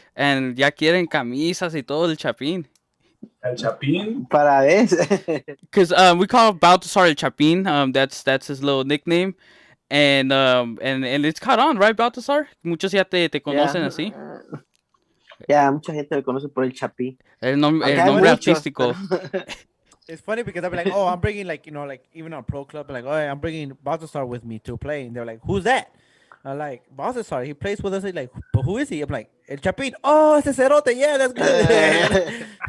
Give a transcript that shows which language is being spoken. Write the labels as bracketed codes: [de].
[es] And ya quieren camisas y todo el Chapin. El Chapin? Para ver. [en] Because we call Baltasar el Chapin. That's his little nickname. And it's caught on, right, Baltasar? [es] Muchos ya te conocen así. Ya, mucha gente me conoce por el Chapin. El nombre artístico. [en] It's funny because I'll be like, I'm bringing even on Pro Club, like, I'm bringing Baltasar with me to play. And they're like, who's that? I'm like, Baltasar, he plays with us. He's like, but who is he? I'm like, El Chapin. [es] Oh, ese cerote. [en] Yeah, that's good.